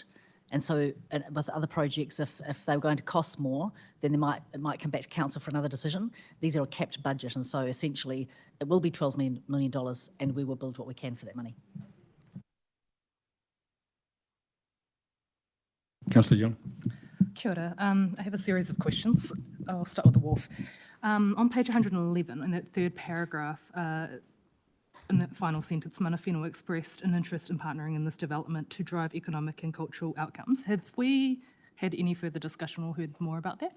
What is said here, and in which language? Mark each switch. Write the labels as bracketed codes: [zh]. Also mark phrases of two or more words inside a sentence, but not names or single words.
[en] And so with other projects, if they were going to cost more, then it might come back to council for another decision. These are a capped budget, and so essentially it will be $12 million, and we will build what we can for that money. Councillor Young. [mi] Kia ora. [en] I have a series of questions. I'll start with the wharf. On page 111, in that third paragraph, in that final sentence, [mi] Mana Whenua [en] expressed an interest in partnering in this development to drive economic and cultural outcomes. Have we had any further discussion or heard more about that?